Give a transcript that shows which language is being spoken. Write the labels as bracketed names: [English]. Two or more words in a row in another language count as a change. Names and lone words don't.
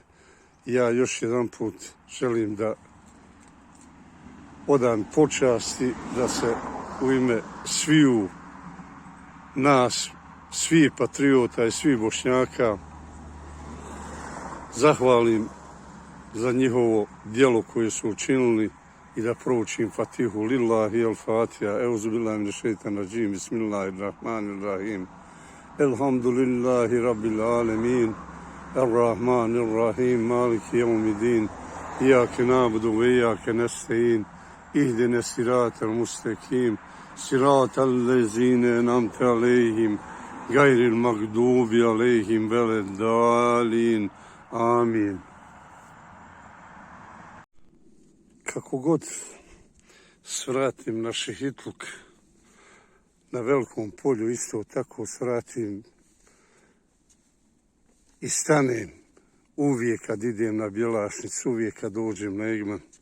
[Bosnian] Ja još jedan put želim da odam počasti, da se u ime sviju nas, svih patriota i svih Bošnjaka zahvalim za njihovo djelo koje su učinili i da proučim Fatihu. [Arabic] لله الفاتحة أعوذ بالله من الشيطان الرجيم بسم الله الرحمن الرحيم. الحمد لله رب العالمين الرحمن الرحيم مالك يوم الدين إياك نعبد وإياك نستعين اهدنا الصراط المستقيم صراط الذين أنعمت عليهم غير المغضوب عليهم ولا الضالين. Amin. [Bosnian] Kako god svratim na šehitluk na Velikom polju, isto tako svratim i stanem uvijek kad idem na Bjelašnicu, uvijek kad dođem na Igman.